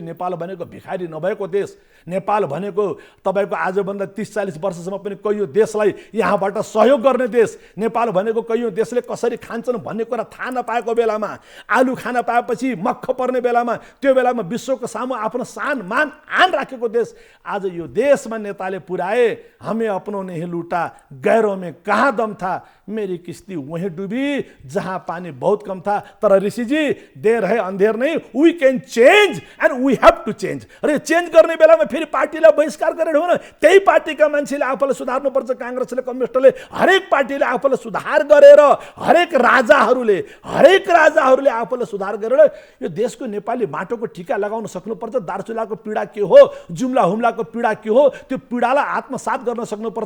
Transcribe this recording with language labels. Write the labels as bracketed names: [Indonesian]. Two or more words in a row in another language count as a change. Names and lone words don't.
[Nepali] नेपाल भनेको भिखारी नभएको देश, नेपाल भनेको तपाईँको आजभन्दा 30-40 वर्षसम्म पनि कैयौँ देशलाई यहाँबाट सहयोग गर्ने देश। नेपाल भनेको कैयौँ देशले कसरी खान्छन् भन्ने कुरा थाहा नपाएको बेलामा, आलु खाना पाएपछि मक्ख पर्ने बेलामा, त्यो बेलामा विश्वको सामु आफ्नो सान मान आन राखेको देश। आज यो देशमा नेताले पुराए, [Hindi] हमें अपनों ने ही लूटा, गैरों में कहाँ दम था, मेरी किस्ती वहीं डूबी जहां पानी बहुत कम था। [English] तर ऋषिजी, [Hindi] देर है अंधेर नहीं, [English] we can change and we have to change. [Nepali] अरे चेंज गर्ने बेलामा फेरि पार्टीलाई बहिष्कार गरेर हो न, त्यही पार्टीका मान्छेले आफूलाई सुधार्नुपर्छ। काङ्ग्रेसले, कम्युनिस्टले, हरेक पार्टीले आफूलाई सुधार गरेर, हरेक राजाहरूले आफूलाई सुधार गरेर यो देशको नेपाली माटोको टिका लगाउन सक्नुपर्छ। दार्चुलाको पीडा के हो, जुम्ला हुम्लाको पीडा के हो, त्यो पीडालाई आत्मसात गर्न सक्नुपर्छ।